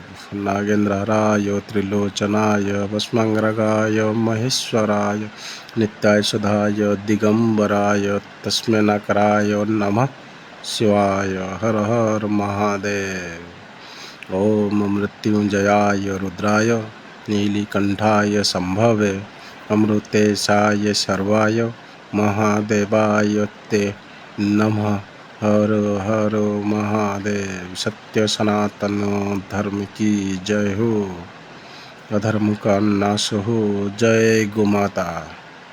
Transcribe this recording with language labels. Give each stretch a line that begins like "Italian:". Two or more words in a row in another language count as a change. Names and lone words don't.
Sanskrit: नागेन्द्रहराय त्रिलोचनाय भस्मांगरागाय महेश्वराय नित्याय सुधाय दिगंबराय तस्मै नकाराय नमः शिवाय।
Hindi: हर हर महादेव।
Sanskrit: ओम मृत्युंजयाय रुद्राय नीलिकंठाय संभवे अमृतेशाय सर्वाय महादेवाय ते नमः।
Hindi: हर हर महादेव। सत्य सनातन धर्म की जय हो। अधर्म का नाश हो। जय गो माता।